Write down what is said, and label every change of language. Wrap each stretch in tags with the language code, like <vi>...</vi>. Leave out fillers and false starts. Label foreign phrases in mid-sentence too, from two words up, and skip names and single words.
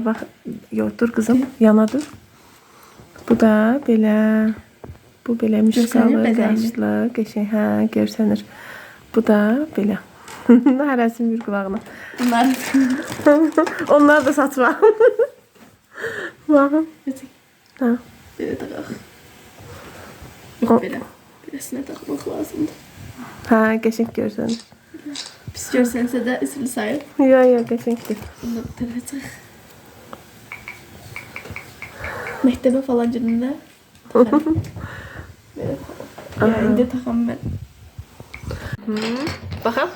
<az>Bax, yox, dur qızım, yana dur. Bu da belə. Bu belə mişqalı, Görsənir bədənini. qaşlı, qəşəng, hə, görsənir. Bu da belə. Hərəsin bir qulağına. Bunlar. Onlar da saç var. Baxın. Ha.</az> <tr>Böyle takaq. Yok böyle. Birisine takmak lazımdı.</tr> <az>Hə, qəşəng görsənir. Pis görsənsə də üzülü sayır. Yox, yox, qəşəngdir. Bunu da takacaq. Məktəbə falan günündə takarım. Yani indi taxam mən. Baxın.</az>